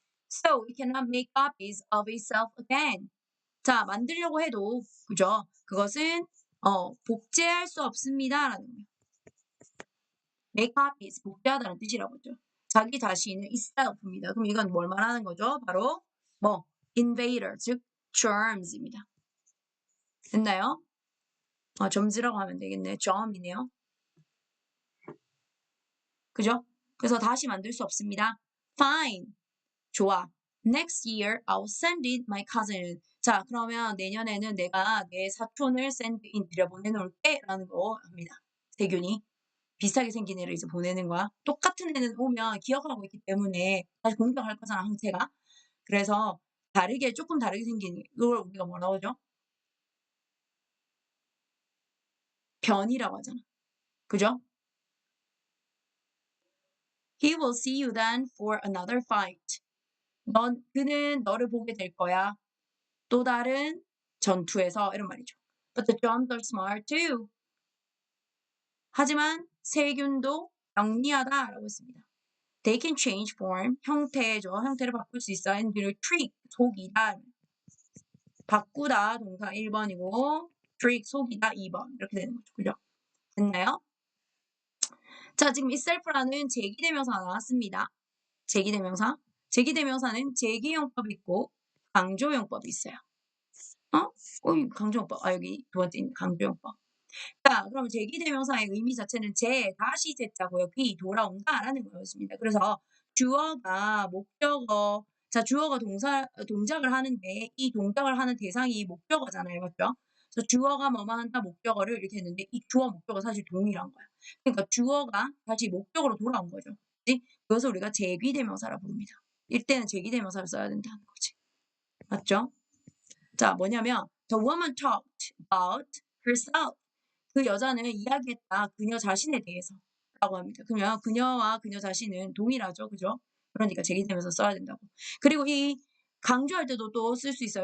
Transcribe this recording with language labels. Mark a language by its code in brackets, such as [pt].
[en] So it cannot make copies of itself again. [ko] 자, 만들려고 해도, 그죠? 그것은, 복제할 수 없습니다. 라는 거예요. make copies, 복제하다는 뜻이라고 하죠. 자기 자신은 itself입니다. 그럼 이건 뭘 말하는 거죠? 바로, invader, 즉, germs입니다. 됐나요? 점즈라고 하면 되겠네. germ이네요. 그죠? 그래서 다시 만들 수 없습니다. [en] Fine. [ko] 좋아. [en] Next year, I'll send in my cousin. [ko] 자, 그러면 내년에는 내가 내 사촌을 send in 들여보내놓을게. 라는 거 합니다. 세균이. 비슷하게 생긴 애를 이제 보내는 거야. 똑같은 애는 오면 기억하고 있기 때문에 다시 공격할 거잖아, 항체가. 그래서 조금 다르게 생긴 이걸 우리가 뭐라고 하죠? 변이라고 하잖아. 그죠? [en] He will see you then for another fight. [ko] 그는 너를 보게 될 거야. 또 다른 전투에서 이런 말이죠. [en] But the germs are smart too. [ko] 하지만 세균도 영리하다라고 했습니다. [en] They can change form, [ko] 형태를 바꿀 수 있어. [en] And trick, [ko] 속이다. 바꾸다 동사 1번이고 trick, 속이다 2번. 이렇게 되는 거죠. 그죠? 됐나요? 자, 지금 itself라는 제기대명사가 나왔습니다. 제기대명사. 제기대명사는 제기용법이 있고 강조용법이 있어요. 강조용법. 여기 두 번째 강조용법. 자, 그럼 제기대명사의 의미 자체는 다시 제자고요. 돌아온다라는 거였습니다. 그래서 주어가 목적어, 자, 주어가 동작을 하는데 이 동작을 하는 대상이 목적어잖아요. 맞죠? 그래서 주어가 뭐뭐 한다 목적어를 이렇게 했는데 이 주어 목적어 사실 동일한 거야. 그러니까 주어가 다시 목적으로 돌아온 거죠. 그치? 그래서 우리가 제기대명사라 부릅니다. 이때는 제기대명사를 써야 된다는 거지. 맞죠? 자, 뭐냐면 [en] the woman talked about herself. [ko] 그 여자는 이야기했다. 그녀 자신에 대해서 라고 합니다. 그러면 그녀와 그녀 자신은 동일하죠. 그죠? 그러니까 제기되면서 써야 된다고. 그리고 이 강조할 때도 또 쓸 수 있어요.